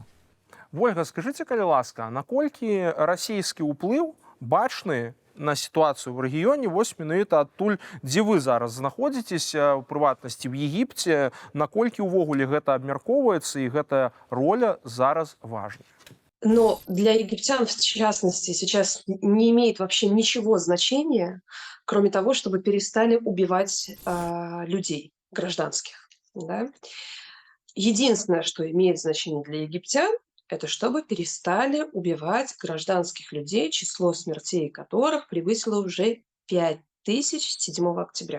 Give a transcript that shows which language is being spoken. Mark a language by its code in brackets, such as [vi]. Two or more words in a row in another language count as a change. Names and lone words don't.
[be] Вольга, скажыце, калі ласка, наколькі расійскі ўплыў бачны на сітуацыю ў рэгіёне вось менавіта адтуль, дзе вы зараз знаходзіцеся, у прыватнасці в Егіпце, наколькі ўвогуле гэта абмяркоўваецца і гэтая роля зараз важна? [ru] Но для египтян, в частности, сейчас не имеет вообще ничего значения, кроме того, чтобы перестали убивать людей гражданских. Да? Единственное, что имеет значение для египтян, это чтобы перестали убивать гражданских людей, число смертей которых превысило уже 5000 с 7 октября.